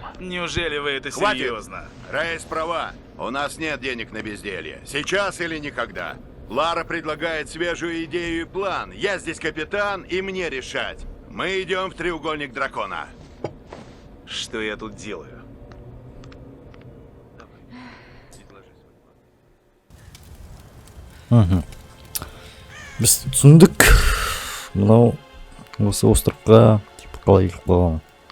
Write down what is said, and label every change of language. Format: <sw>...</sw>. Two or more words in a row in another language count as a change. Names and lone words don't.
<ru>Неужели вы это Хватит. серьезно? Рейс права. У нас нет денег на безделье. Сейчас или никогда. Лара предлагает свежую идею и план. Я здесь капитан, и мне решать. Мы идем в треугольник дракона. Что я тут делаю?</ru> <kk>Біз түсіндік. Мынау осы островқа типа қалай келіп қалған.</kk>